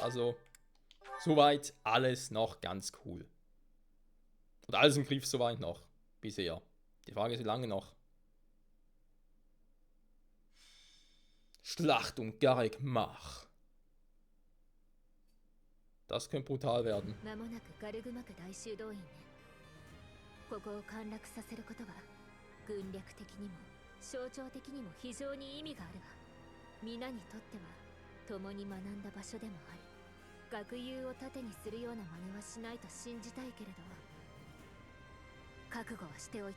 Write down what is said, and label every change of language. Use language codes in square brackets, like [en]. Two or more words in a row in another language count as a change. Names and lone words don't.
[de] Also soweit alles noch ganz cool. Und alles im Griff soweit noch. Bisher. Die Frage ist, wie lange noch? Schlacht um Garrick Mach. Das könnte brutal werden. [ja] 間もなくガルグマク大修道院ね。ここを陥落させることは軍略的にも象徴的にも非常に意味があるわ。皆にとっては共に学んだ場所でもあり、学友を盾にするような真似はしないと信じたいけれど、覚悟はしておいて。